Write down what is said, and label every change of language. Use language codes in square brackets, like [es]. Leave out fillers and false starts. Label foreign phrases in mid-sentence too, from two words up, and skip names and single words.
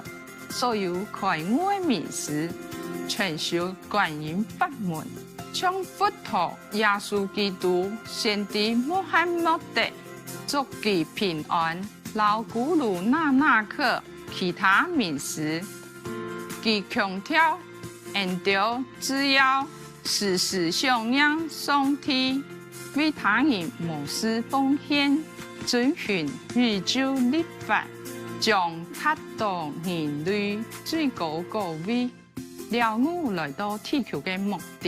[zh] 所有開悟的名師，傳授觀音法門，將佛陀、耶穌基督、先知穆罕默德，祝其平安。老古魯那納克其他名師，其強調沿着只要时时向仰上天，为他人无私奉献，遵循宇宙律法，将达到人类最高高位，了悟来到地球的目的。